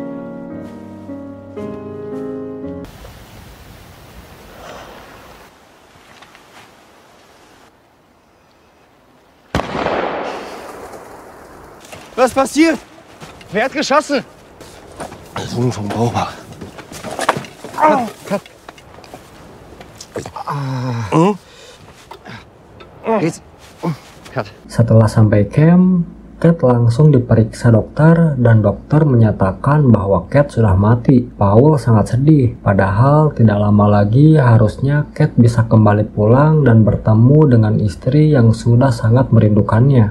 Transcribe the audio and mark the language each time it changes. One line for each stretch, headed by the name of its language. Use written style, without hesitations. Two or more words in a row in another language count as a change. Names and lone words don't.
German: Was passiert? Wer hat geschossen? Sohn vom Baubach.
English: Cut. Cut.
Indonesian: Setelah sampai camp, Cat langsung diperiksa dokter dan dokter menyatakan bahwa Cat sudah mati. Paul sangat sedih, padahal tidak lama lagi harusnya Cat bisa kembali pulang dan bertemu dengan istri yang sudah sangat merindukannya.